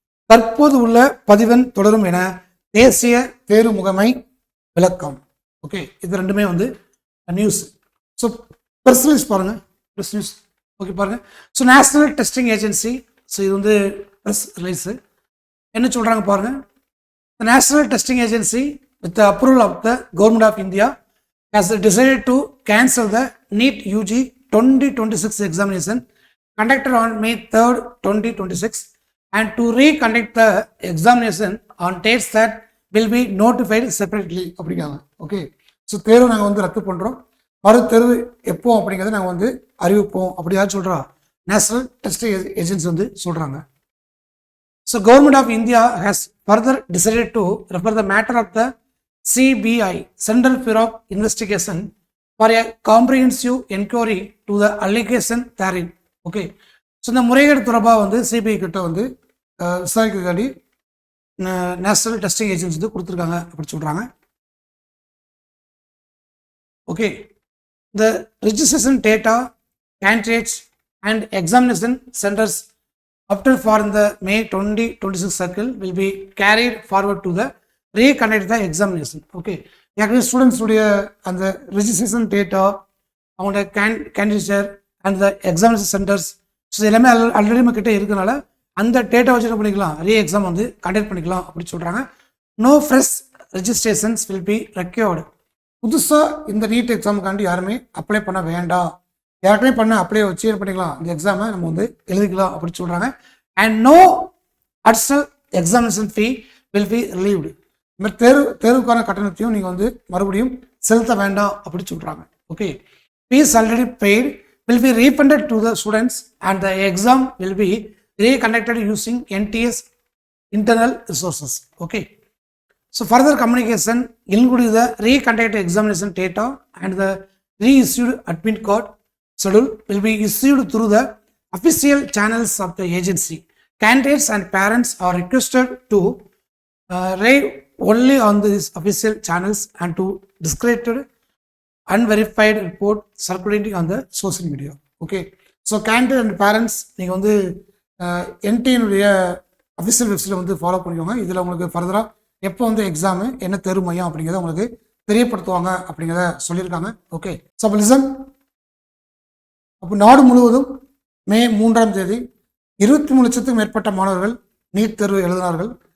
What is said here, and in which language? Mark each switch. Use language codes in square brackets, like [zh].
[ta] தற்போது உள்ள பதிவெண் தொடரும் என தேசிய தேர்வு முகமை விளக்கம். ஓகே, இது ரெண்டுமே வந்து நியூஸ். ஸோ ப்ரெஸ் ரிலீஸ் பாருங்கள், ப்ரெஸ் நியூஸ். ஓகே பாருங்கள். So national testing agency, so இது வந்து ப்ரெஸ் ரிலீஸு. என்ன சொல்கிறாங்க பாருங்கள். [en] The National Testing Agency, with the approval of the Government of India, has decided to cancel the NEET UG 2026 examination conducted on May 3rd, 2026 and to reconduct the examination on dates that will be notified separately. [ta] அப்படிங்காங்க. Okay, so தேர்வு நாங்கள் வந்து ரத்து பண்ணுறோம், மறு தேர்வு எப்போ அப்படிங்கிறத நாங்கள் வந்து அறிவிப்போம் அப்படி யார் சொல்கிறா? நேஷனல் டெஸ்டிங் ஏஜென்சி வந்து சொல்கிறாங்க. [en] So Government of India has further decided to refer the matter of the CBI, Central Bureau of Investigation, for a comprehensive inquiry to the allegation therein. [ta] Okay, so இந்த முறைகேடு தொடர்பாக வந்து CBI கிட்ட வந்து விசாரிக்கிறதுக்காண்டி national testing agency வந்து கொடுத்துருக்காங்க அப்படி சொல்கிறாங்க. [en] Okay, the registration data, candidates and examination centers opted for in the May 2026 cycle will be carried forward to the reconduct the examination. [ta] Okay, ஏற்கனவே ஸ்டூடெண்ட்ஸ் உடைய அந்த ரெஜிஸ்ட்ரேஷன் டேட்டா, அவங்களோட [en] candidature and the examination centres, [ta] so எல்லாமே already நம்ம கிட்டே இருக்கனால அந்த data வச்சு என்ன பண்ணிக்கலாம், எக்ஸாம் வந்து கண்டக்ட் பண்ணிக்கலாம் அப்படின்னு சொல்கிறாங்க. [en] No fresh registrations will be required. [ta] புதுசாக இந்த நீட் எக்ஸாமுக்காண்டி யாருமே அப்ளை பண்ண வேண்டாம், யாருக்குமே பண்ண அப்ளை வச்சு என்ன பண்ணிக்கலாம், இந்த எக்ஸாமை நம்ம வந்து எழுதிக்கலாம் அப்படின்னு சொல்கிறாங்க. [en] And no additional examination fee will be relieved. [ta] இந்த மாதிரி தேர்வுக்கான கட்டணத்தையும் நீங்கள் வந்து மறுபடியும் செலுத்த வேண்டாம் அப்படின்னு சொல்கிறாங்க. [en] Okay, fees already paid will be refunded to the students and the exam will be reconducted using NTS internal resources. Okay, so further communication including the reconducted examination data and the reissued admit card schedule will be issued through the official channels of the agency. Candidates and parents are requested to rely only on these official channels and to discredit unverified report circulating on the social media. Okay, so candidate and parents [ta] நீங்கள் வந்து என்டினுடைய official வெப்சைட்டில் வந்து follow பண்ணிக்கோங்க. இதில் உங்களுக்கு ஃபர்தராக எப்போ வந்து எக்ஸாமு என்ன தேர்வு மையம் அப்படிங்கிறத உங்களுக்கு தெரியப்படுத்துவாங்க அப்படிங்கிறத சொல்லியிருக்காங்க. ஓகே, ஸோ அப்போ லிசன். அப்போ நாடு முழுவதும் மே 3ஆம் தேதி 23 லட்சத்துக்கும் மேற்பட்ட மாணவர்கள் நீட் தேர்வு எழுதினார்கள்.